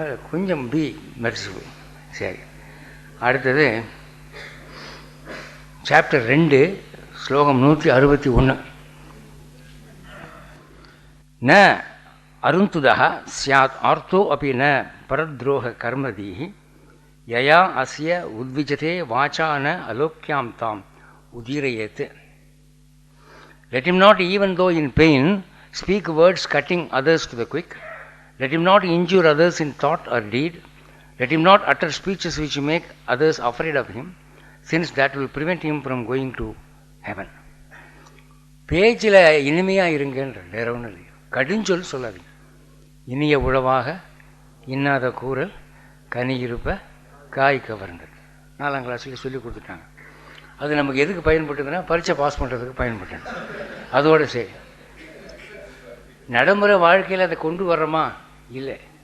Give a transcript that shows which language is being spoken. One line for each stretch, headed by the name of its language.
Tamil: கொஞ்சம்
English: Be merciful.
Tamil: சரி, அடுத்தது சாப்டர் 2 ஸ்லோகம் 161.
Sanskrit: ந அருந்துதः ஸ்யாத் ஆர்த்தோ அப்படி ந பரத்ரோக கர்மதீஹி யயா அஸ்ய உத்விஜதே வாச்சா ந அலோக்யாம் தாம் உதீரயேத்.
English: Let him not, even though in pain, speak words cutting others to the quick. Let him not injure others in thought or deed. Let him not utter speeches which make others afraid of him, since that will prevent him from going to heaven.
Tamil: பேச்சில் இனிமையாக இருங்கன்ற, வேற ஒன்றும் இல்லை. கடுஞ்சொல் சொல்லாதீங்க. இனிய உழவாக இன்னாத கூறல் கனி இருப்ப காய் கவர்ந்தது 4ஆம் கிளாஸில் சொல்லி கொடுத்துட்டாங்க. அது நமக்கு எதுக்கு பயன்பட்டதுன்னா பரீட்சை பாஸ் பண்ணுறதுக்கு பயன்பட்டது. அதோடு சரி, நடைமுறை வாழ்க்கையில் அதை கொண்டு வர்றோமா? இல்லை.